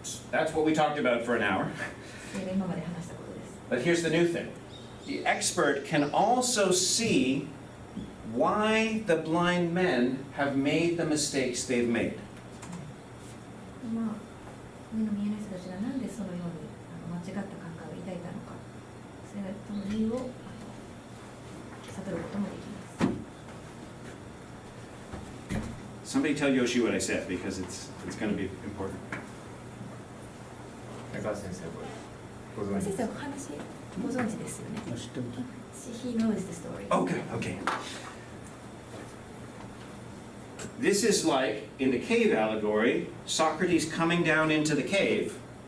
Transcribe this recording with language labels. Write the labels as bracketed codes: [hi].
[en] That's what we talked about for an hour. [ja] それが今まで話したことです。 [en] But here's the new thing. The expert can also see why the blind men have made the mistakes they've made. [ja] まあ、目の見えない人たちがなんでそのように間違った考えを抱いたのか、それの理由を悟ることもできます。 [en] Somebody tell Yoshi what I said because it's going to be important. [ja] 中川先生これご存知先生、ですか？お話ご存知ですよね。知ってます。 [en] He knows the story. Oh, good. Okay. This is like in the cave allegory, Socrates coming down into the cave.